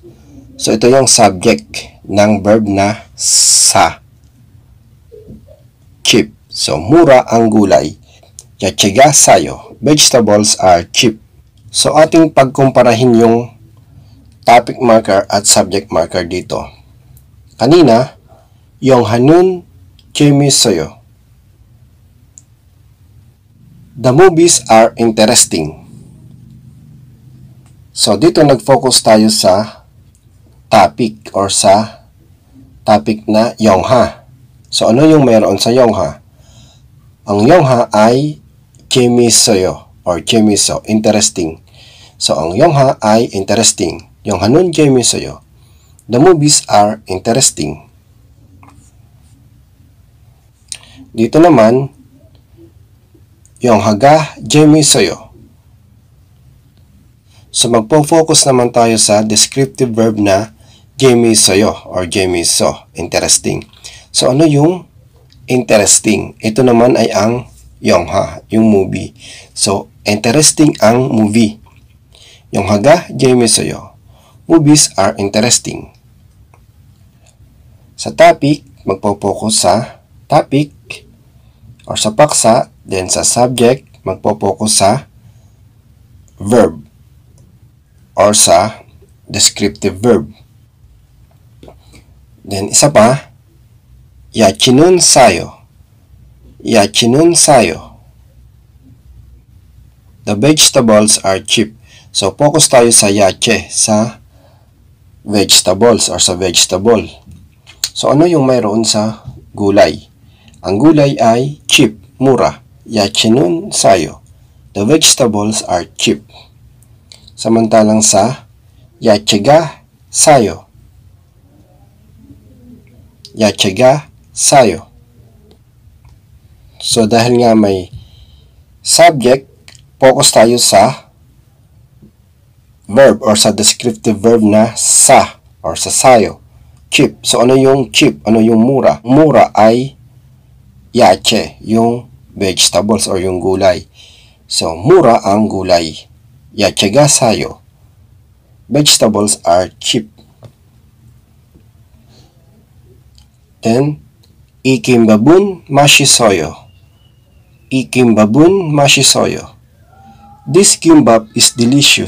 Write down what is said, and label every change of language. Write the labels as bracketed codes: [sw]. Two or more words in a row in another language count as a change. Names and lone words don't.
[tl] So ito yung subject ng verb na sa. Cheap. So mura ang gulay. [ko] 야채가 싸요. [en] Vegetables are cheap. [tl] So ating pagkumparahin yung topic marker at subject marker dito. Kanina, [ko] 영화는 재밌어요. [en] The movies are interesting. [tl] So dito nag-focus tayo sa topic or sa topic na 영화. So ano yung mayroon sa 영화? Ang 영화 ay 재밌어요 or 재밌어, [en] interesting. [tl] So ang 영화 ay interesting. [ko] 영화는 재밌어요. [en] The movies are interesting. [tl] Dito naman, [ko] 영화가 재밌어요. [tl] So magpo-focus naman tayo sa descriptive verb na 재밌어요 or 재밌어, [en] interesting. [tl] So ano yung interesting? Ito naman ay ang 영화, yung movie. So interesting ang movie. [ko] 영화가 재밌어요. [en] Movies are interesting. [tl] Sa topic, magpo-focus sa topic or sa paksa, then sa subject, magpo-focus sa verb or sa descriptive verb. Then isa pa, [ko] 야채는 싸요. 야채는 싸요. [en] The vegetables are cheap. [tl] So focus tayo sa yache, sa vegetables or sa vegetable. So ano yung mayroon sa gulay? Ang gulay ay cheap, mura. [ko] 야채는 싸요. [en] The vegetables are cheap. [tl] Samantalang sa [ko] 야채가 싸요. 야채가 싸요. [tl] So dahil nga may subject, focus tayo sa verb or sa descriptive verb na sa or sa sayo. Cheap. So ano yung cheap? Ano yung mura? Mura ay yache, yung vegetables or yung gulay. So mura ang gulay. [ko] 야채가 싸요. [en] Vegetables are cheap. Then [ko] 이 김밥은 맛있어요. 이 김밥은 맛있어요. [en] This kimbap is delicious.